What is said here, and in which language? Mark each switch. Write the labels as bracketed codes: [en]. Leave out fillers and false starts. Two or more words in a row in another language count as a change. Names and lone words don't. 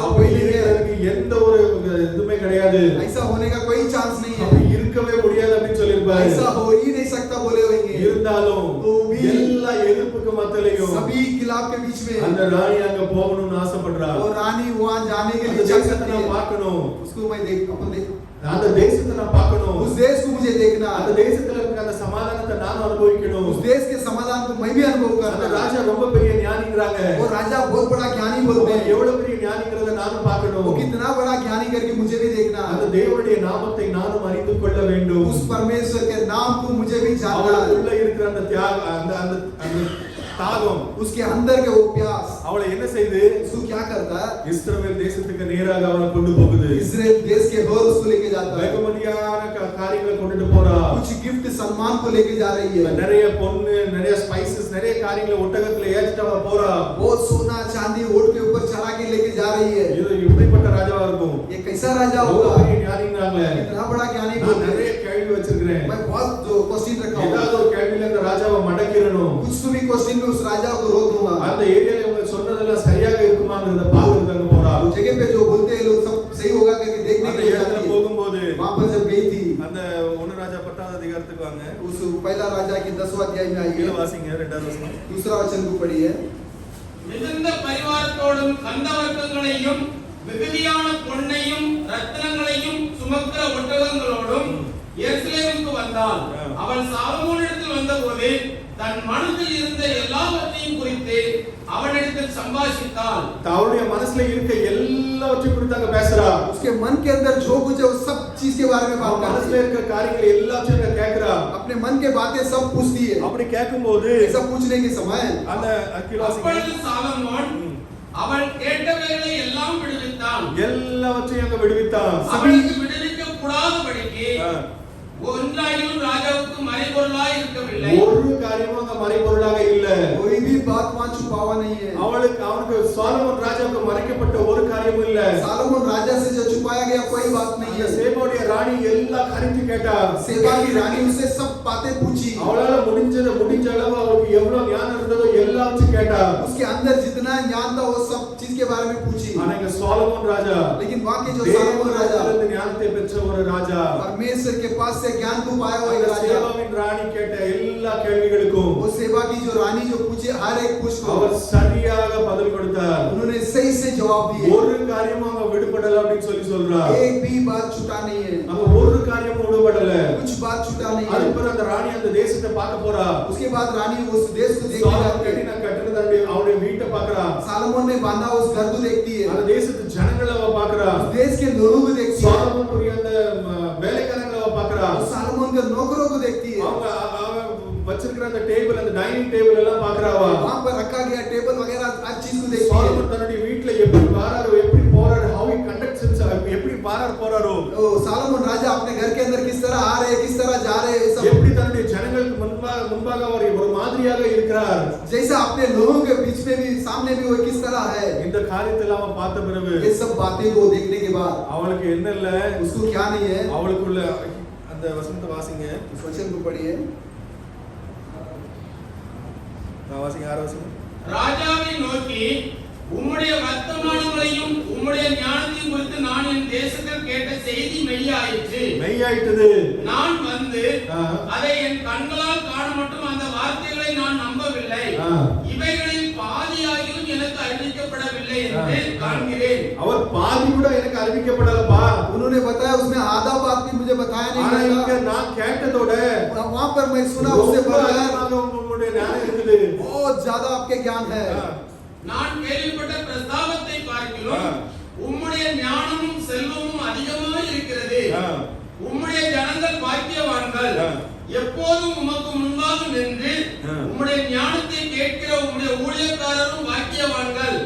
[ta] அப்படி [hi] कोई नहीं है। [ta] இருக்கிறதுக்கு எந்த ஒரு இதுமே கிடையாது. [hi] ऐसा होने का कोई चांस नहीं [ta] அப்படி [hi] है। [ta] இருக்கவே முடியாது அப்படின்னு சொல்லிருப்பாரு. [hi] ऐसा हो ही नहीं सकता बोले होंगे। [ta] இருந்தாலும் [hi] तो भी [ta] எல்லா எதிர்ப்புக்கு மத்தியிலும் [hi] सभी खिलाफ के बीच में [ta] அந்த ராணி அங்க போகணும்னு ஆசைப்படுறா. [hi] वो रानी वहाँ जाने के [ta] அந்த [hi] लिए चाह [ta] தேசத்தை [hi] सकती [ta] நான் [hi] है। [ta] பார்க்கணும். [hi] उसको मैं देख अपन देख [ta] அந்த தேசத்தை நான் பார்க்கணும். [hi] उस देश को मुझे देखना [ta] அந்த [hi] है। [ta] தேசத்துல இருக்க அந்த சமாதானத்தை நான் அனுபவிக்கணும். [hi] उस देश के समाधान को मैं भी अनुभव [ta] அந்த [hi] करना है। [ta] ராஜா ரொம்ப பெரிய ஞானிங்கறாங்க. [hi] वो राजा बहुत बड़ा ज्ञानी बोलते [ta] அவர் [hi] हैं। [ta] எவ்வளவு பெரிய ஞானிங்கறத நானும் [hi] वो [ta] பார்க்கணும். [hi] कितना बड़ा ज्ञानी करके मुझे भी देखना [ta] அந்த [hi] है। [ta] தேவனுடைய நாமத்தை நானும் அறிந்து கொள்ள வேண்டும். [hi] उस परमेश्वर के नाम को मुझे भी जानना [ta] அவளுக்குள்ள [hi] है। [ta] இருக்கிற அந்த தியாகம் அந்த அந்த அந்த தாகம் [hi] उसके अंदर के वो प्यास [ta] அவளை என்ன செய்து [hi] उसको क्या करता है? [ta] இஸ்ரவேல் தேசத்துக்கு நேராக அவளை கொண்டு போகுது. [hi] इजराइल देश के होर उसको लेके जाता है। [ta] வெகுமதியான காரியங்களை கொண்டுட்டு போறா. [hi] कुछ गिफ्ट सम्मान को लेके जा रही है। [ta] நிறைய பொண்ணு நிறைய ஸ்பைசஸ் நிறைய காரியங்களை ஒட்டகத்துல ஏத்திட்டு அவ போறா. [hi] बहुत सोना चांदी ऊंट के ऊपर चढ़ा के लेके जा रही है। [ta] இது எப்படிப்பட்ட ராஜாவா இருக்கும்? [hi] ये कैसा राजा [ta] ரொம்ப [hi] होगा? [ta] பெரிய ஞானிங்கறாங்க. [hi] इतना बड़ा ज्ञानी [ta] நான் [hi] बोलते [ta] நிறைய [hi] हैं। [ta] கேள்வி வச்சிருக்கிறேன். [hi] मैं बहुत जो क्वेश्चन रखा [ta] ஏதாவது [hi] हूँ, [ta] ஒரு கேள்வியில இந்த ராஜாவை மடக்கிரணும். [hi] कुछ तो भी क्वेश्चन में उस राजा को रोक दूंगा। [ta] அந்த ஏரியால இவங்க சொன்னதெல்லாம் சரியாக இருக்குமாங்கறத பாக்குறதுக்கு அங்க போறா. [hi] उस जगह पे जो बोलते हैं लोग सब सही होगा करके देखने [ta] அந்த [hi] के लिए [ta] இடத்துல [hi] जाती है। [ta] போகும்போது [hi] वहाँ पर जब गई थी, [ta] அந்த 1 ராஜா 10வது அதிகாரத்துக்கு வாங்க. [hi] उस पहला राजा के 10वां अध्याय में [ta] கீழ [hi] आइए, [ta] வாசிங்க 2வது வசனம். [hi] दूसरा वचन को पढ़िए। [ta] மிகுந்த பரிவாரத்தோடும் கந்தவர்க்கங்களையும் மிகுதியான பொன்னையும் ரத்தினங்களையும் சுமக்கிற ஒட்டகங்களோடும் எருசலேமுக்கு வந்தான். அவன் சாலமோனிடத்தில் வந்தபோது தன் மனதில் இருந்த எல்லாவற்றையும் குறித்து அவனிடத்தில் சம்பாஷித்தான். அவருடைய மனசுல இருக்க எல்லாவற்றையும் குறித்து அங்க பேசுறா. [hi] उसके मन के अंदर जो कुछ है उस सब चीज के बारे में बात [ta] அவன் மனசுல [hi] करती है, [ta] இருக்க காரியங்கள் எல்லாத்தையும் அங்க கேக்குறா. [hi] अपने मन के बातें सब पूछती है। [ta] அப்படி கேட்கும்போது [hi] ऐसा पूछने के समय [ta] அந்த கீழ வாசிங்க. அப்பொழுது சாலமோன் அவள் கேட்டவைகளை எல்லாம் விடுவித்தான். எல்லாவற்றையும் அங்க விடுவித்தான். அவளுக்கு விடுவிக்க கூடாதபடிக்கு ஆ. ஒன்றாயிலும் ராஜாவுக்கு மறைபொருளாய் இருக்கவில்லை. ஒரு காரியமும் அங்க மறைபொருளாக இல்ல. [hi] कोई भी बात वहां छुपावा नहीं है। [ta] அவனுக்கு சாலமோன் ராஜாவுக்கு மறைக்கப்பட்ட ஒரு காரியமும் இல்ல. [hi] सालोमोन राजा से जो छुपाया गया कोई बात नहीं [ta] அந்த [hi] है। [ta] சேபாவுடைய ராணி எல்லா காரியத்தையும் கேட்டா. [hi] सेबा की रानी उससे सब बातें पूछी। [ta] அவளால முடிஞ்ச அளவு அவளுக்கு எவ்வளவு ஞானம் இருந்ததோ எல்லாத்தையும் கேட்டா. [hi] उसके अंदर जितना ज्ञान था वो सब चीज के बारे में पूछी। [ta] ஆனா இங்க சாலமோன் ராஜா, [hi] लेकिन वहां के जो सालोमोन राजा [ta] தேவனிடத்திலிருந்து ஞானத்தை பெற்ற ஒரு ராஜா, [hi] परमेश्वर के पास से ज्ञान को पाया हुआ एक [ta] அந்த [hi] राजा, [ta] சேபாவின் ராணி கேட்ட எல்லா கேள்விகளுக்கும் [hi] वो सेवा की जो रानी जो पूछे हर एक पूछ को [ta] அவர் சரியாக பதில் கொடுத்தார். [hi] उन्होंने सही से जवाब दिए। [ta] ஒரு காரியமும் அவங்க விடுபடல அப்படின்னு சொல்றா. [hi] एक भी बात छूटा नहीं है, [ta] அவங்க ஒரு காரியமும் விடுபடல. [hi] कुछ बात छूटा नहीं है। [ta] அதுக்கப்புறம் அந்த ராணி அந்த தேசத்தை பார்க்க போறா. [hi] उसके बाद रानी उस देश को देखने [ta] சாலமோன் [hi] जाती है। [ta] கட்டின கட்டடத்தை அவருடைய வீட்டை பார்க்கறா. [hi] सालोमोन ने बांधा उस घर को देखती है, [ta] அந்த தேசத்து ஜனங்களை அவ பார்க்கறா. [hi] उस देश के लोगों को देखती है, [ta] சாலமோனுடைய அந்த வேலைக்காரங்களை அவ பார்க்கறா. [hi] उस सालोमोन के नौकरों को देखती है, [ta] அவங்க வச்சிருக்கிற அந்த டேபிள், அந்த [en] dining table [ta] எல்லாம் பார்க்கறாவா. [hi] वहां पर रखा गया टेबल वगैरह हर चीज को देखती है। [ta] சாலமோன் தன்னுடைய வீட்ல எப்படி வாராரு, எப்படி போறாரு, [en] how he conducts himself, [ta] எப்படி வாராரு போறாரோ, [hi] ओ सालोमोन राजा अपने घर के अंदर किस तरह आ रहे हैं, किस तरह जा रहे हैं, ये सब [ta] எப்படி தன்னுடைய ஜனங்களுக்கு முன்பாக அவர் ஒரு மாதிரியாக இருக்கிறார். [hi] जैसा अपने लोगों के बीच में भी सामने भी वो किस तरह है, [ta] இந்த காரியத்தை அவ பார்த்த பிறகு [hi] ये सब बातें को देखने के बाद [ta] அவளுக்கு என்ன இல்ல, [hi] उसको क्या नहीं है। [ta] அவளுக்குள்ள அந்த வசனத்தை வாசிங்க. [hi] उस वचन को पढ़िए, [ta] வாசிங்க 6 வசனம். ராஜாவை நோக்கி உம்முடைய வர்த்தமானங்களையும் உம்முடைய ஞானத்தையும் குறித்து நான் என் தேசத்தில் கேட்ட செய்தி மெய்யாயிற்று. மெய்யாயிட்டது. நான் வந்து ஆ. அதை என் கண்களால் காண மட்டும் அந்த வார்த்தைகளை நான் நம்பவில்லை. ஆ. இவைகளில் பாதியாகிலும் எனக்கு அறிவிக்கப்படவில்லை என்று காண்கிறேன். அவர் பாதி கூட எனக்கு அறிவிக்கப்படலப்பா. [hi] उन्होंने बताया उसमें आधा बात भी मुझे बताया [ta] ஆனா [hi] नहीं [ta] இங்க [hi] गया। [ta] நான் கேட்டதோட [hi] वहां पर मैं सुना उससे [ta] ரொம்ப [hi] बढ़कर [ta] அதிகமாக உங்களுடைய ஞானம் இருக்குது. [hi] बहुत ज्यादा आपके ज्ञान है। [ta] நான் கேள்விப்பட்ட பிரஸ்தாபத்தை ஆ. பார்க்கிலும் உம்முடைய ஞானமும் செல்வமும் அதிகமாய் இருக்கிறது. ஆ. உம்முடைய ஜனங்கள் பாக்கியவான்கள். ஆ. எப்போதும் உமக்கு முன்பாக நின்று ஆ. உம்முடைய ஞானத்தை கேட்கிற உம்முடைய ஊழியக்காரரும் பாக்கியவான்கள்.